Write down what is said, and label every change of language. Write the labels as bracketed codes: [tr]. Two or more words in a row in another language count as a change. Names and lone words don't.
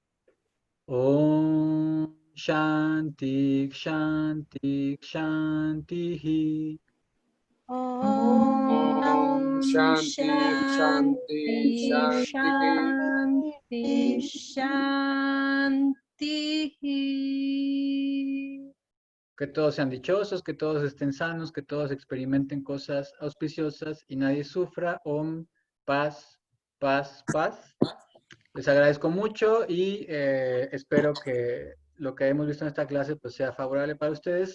[sa] ॐ शान्ति शान्ति शान्ति. ॐ शान्ति शान्ति शान्ति. Shanti. [es] Que todos sean dichosos, que todos estén sanos, que todos experimenten cosas auspiciosas y nadie sufra. Om, paz, paz, paz. Les agradezco mucho y espero que lo que hemos visto en esta clase pues, sea favorable para ustedes.